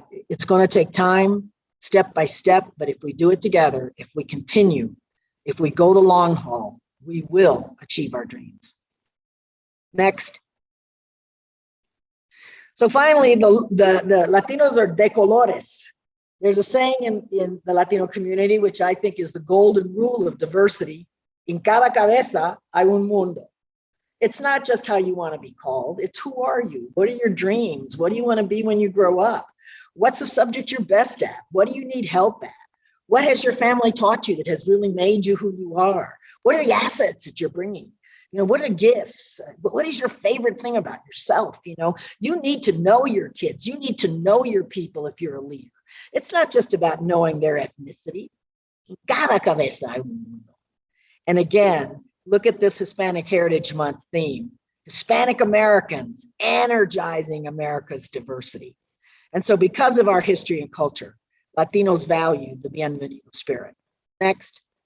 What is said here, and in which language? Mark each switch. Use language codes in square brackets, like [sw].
[en] It's going to take time, step by step, but if we do it together, if we continue, if we go the long haul, we will achieve our dreams. Next. So finally, the Latinos are [es] de colores. [en] There's a saying in the Latino community, which I think is the golden rule of diversity. [es] En cada cabeza hay un mundo. [en] It's not just how you want to be called. It's who are you? What are your dreams? What do you want to be when you grow up? What's the subject you're best at? What do you need help at? What has your family taught you that has really made you who you are? What are the assets that you're bringing? You know, what are the gifts? What is your favorite thing about yourself? You know, you need to know your kids. You need to know your people if you're a leader. It's not just about knowing their ethnicity. [es] Cada cabeza hay un mundo. [en] And again, look at this Hispanic Heritage Month theme. Hispanic Americans energizing America's diversity. And so because of our history and culture, Latinos value the bienvenido spirit. Next.